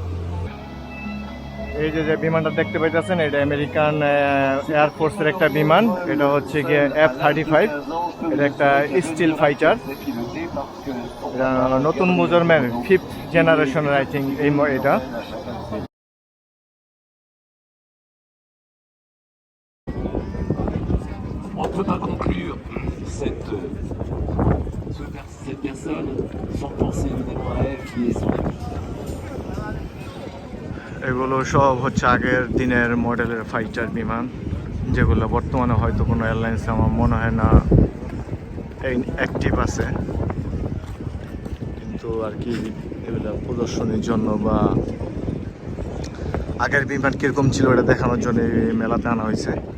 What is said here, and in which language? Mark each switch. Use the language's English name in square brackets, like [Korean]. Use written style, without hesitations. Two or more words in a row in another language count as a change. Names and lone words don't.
[Bangla] এই যে বিমানটা দেখতে পাইতেছেন, এটা [English] American airforceের [Bangla] একটা বিমান। এটা হচ্ছে গিয়ে F-35। এটা একটা [English] stealth fighter. [Bangla] এটা নতুন প্রজন্মের 5th জেনারেশনের [English] I think [Bangla] এটা। [French] On ne peut pas conclure cette personne sans penser évidemment à elle qui est son amie. [Bangla] এগুলো সব হচ্ছে আগের দিনের মডেলের ফাইটার বিমান, যেগুলো বর্তমানে হয়তো কোনো এয়ারলাইন্সে আমার মনে হয় না এই অ্যাক্টিভ আছে, কিন্তু আর কি এগুলো প্রদর্শনীর জন্য বা আগের বিমান কীরকম ছিল এটা দেখানোর জন্য এই মেলাতে আনা হয়েছে।